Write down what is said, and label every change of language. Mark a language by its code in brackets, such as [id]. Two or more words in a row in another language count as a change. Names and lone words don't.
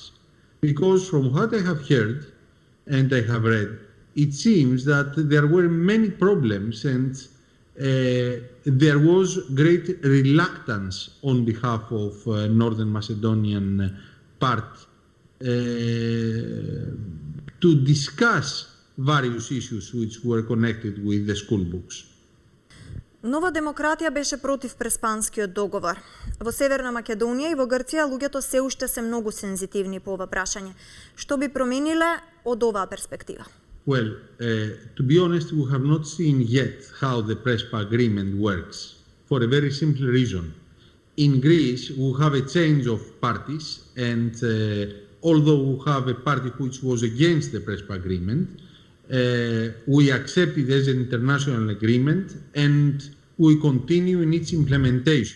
[en] Because from what I have heard and I have read, it seems that there were many problems and there was great reluctance on behalf of Northern Macedonian part to discuss various issues which were connected with the school books. [mk] Нова демократија беше против Преспанскиот договор. Во Северна Македонија и во Грција луѓето се уште се многу сензитивни по ова прашање. Што би промениле од оваа перспектива? [en] Well, to be honest, we have not seen yet how the Prespa agreement works, for a very simple reason. In Greece, we have a change of parties, and although we have a party which was against the Prespa agreement, we accept it as an international agreement and we continue in its implementation.